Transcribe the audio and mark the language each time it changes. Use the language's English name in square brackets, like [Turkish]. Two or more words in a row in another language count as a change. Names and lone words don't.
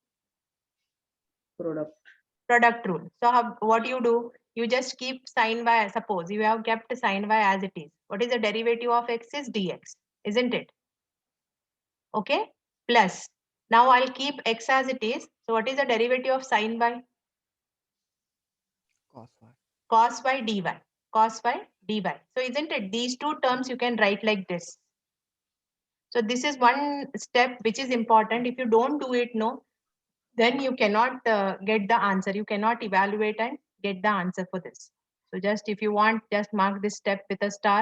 [English] Product rule. So what you do? You just keep sin y, suppose you have kept sin y as it is. What is the derivative of x is dx, isn't it? Okay, plus. Now I'll keep x as it is. So what is the derivative of sin y? Cos y dy. Cos y dy. So isn't it these two terms you can write like this? So this is one step which is important. If you don't do it, no, then you cannot get the answer. You cannot evaluate and get the answer for this. So just if you want, just mark this step with a star.